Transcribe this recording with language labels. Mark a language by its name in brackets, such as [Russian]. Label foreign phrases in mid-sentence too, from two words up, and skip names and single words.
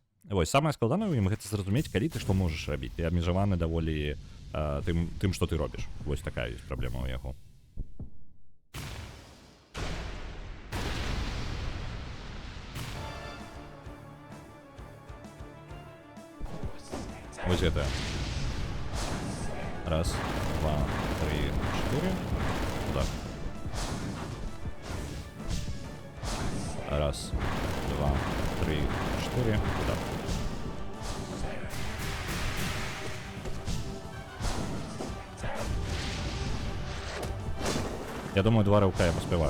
[Belarusian] Вось, самае складанае ў ім гэта зразумець, калі ты што можаш рабіць. Ты абмежаваны даволі тым, што ты робіш. Вось такая ёсць праблема ў яго. Вось гэта. [Ukrainian] Раз, два, три, чотири. Так. Раз, два, три, чотири. Так. [Russian] Я думаю, 2 рывка я поспеваю.